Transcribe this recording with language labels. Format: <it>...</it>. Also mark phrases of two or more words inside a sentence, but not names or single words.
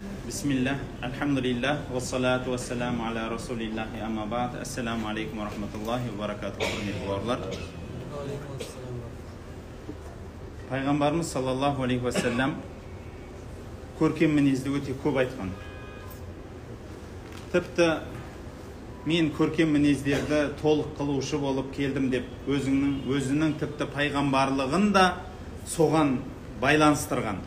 <ar>بسم الله، الحمد لله، والصلاة والسلام على رسول الله أما بعد. السلام عليكم ورحمة الله وبركاته.</ar> <kk>Пайғамбарымыз</kk> <ar>صلى الله عليه وسلم</ar> <kk>көркем мінезді өте көп айтқан. Тіпті мен көркем мінездерді толық қылушы болып келдім деп өзінің тіпті пайғамбарлығын да соған байланыстырған.</kk>